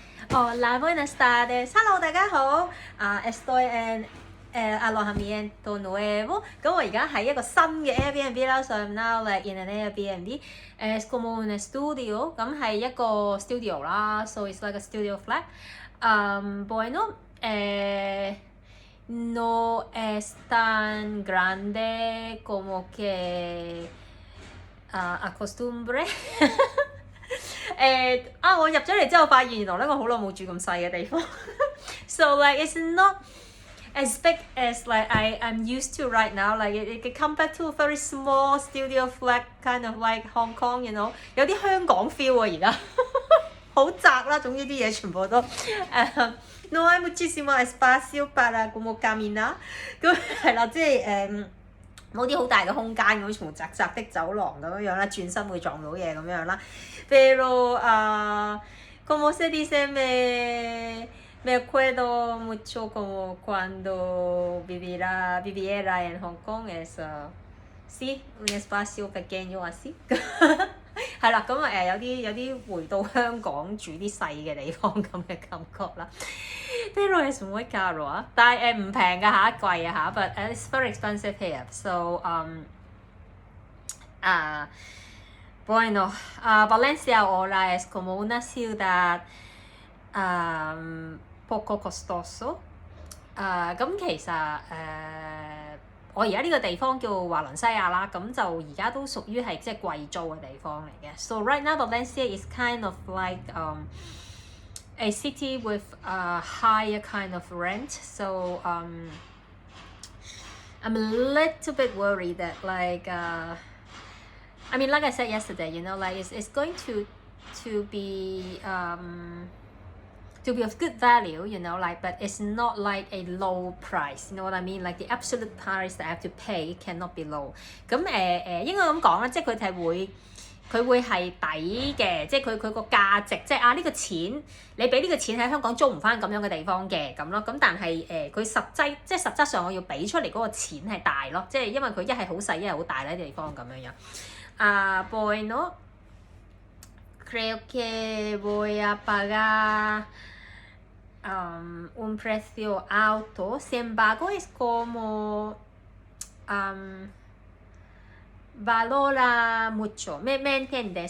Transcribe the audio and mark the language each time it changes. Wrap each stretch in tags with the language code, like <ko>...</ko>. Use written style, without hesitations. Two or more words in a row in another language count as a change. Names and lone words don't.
<es>Hola, buenas tardes. Hello，</es> <yue>大家好。</yue> <es>Estoy en alojamiento nuevo。</es> <yue>咁我而家喺一個新嘅 Airbnb 啦 ，</yue> <en>so I'm now like in an Airbnb.</en> <es>Es como un estudio，</es> <yue>咁係一個 studio 啦 ，</yue> <en>so it's like a studio flat.</en> <es>Bueno, no es tan grande como que acostumbre</es> <yue>我入咗嚟之後發現原來咧我好耐冇住咁細嘅地方</yue> <en>so like it's not as big as like I'm used to right now, like it can come back to a very small studio flat kind of like Hong Kong, you know.</en> <yue>有啲香港 feel 啊而家好窄啦，總之啲嘢全部都</yue> <es>no hay muchísimo espacio para como caminar</es> <yue>咁係啦，即係冇啲好大嘅空間咁，全部窄窄的走廊咁樣啦，轉身會撞到嘢咁樣啦。</yue> <es>Pero como se dice, me acuerdo mucho como cuando viviera en Hong Kong, es sí, un espacio pequeño así</es> <yue>係啦，咁有啲回到香港住啲細嘅地方咁嘅感覺啦。</yue> <es>Pero es muy caro</es> <yue>啊，但係唔平㗎嚇，貴啊嚇，</yue> <en>but it's very expensive here.</en> <es>So bueno, Valencia ahora es como una ciudad poco costoso.</es> <yue>咁其實我而家呢個地方叫華倫西亞啦，咁就而家都屬於係即係貴租嘅地方嚟嘅。</yue> <en>So right now Valencia is kind of like a city with a higher kind of rent. So I'm a little bit worried that like I mean, like I said yesterday, you know, like it's going to be of good value, you know, like, but it's not like a low price, you know what I mean? Like the absolute price that I have to pay cannot be low.</en> <yue>咁應該咁講啦，即係佢會係抵嘅，即係佢個價值，即係呢個錢你俾呢個錢喺香港租唔翻咁樣嘅地方嘅咁咯。咁但係佢實質上我要俾出嚟嗰個錢係大咯，即係因為佢一係好細一係好大呢啲地方咁樣樣。</yue> <es>Bueno, creo que voy a pagar un precio alto, sin embargo es como valora mucho, ¿me entiendes?</es>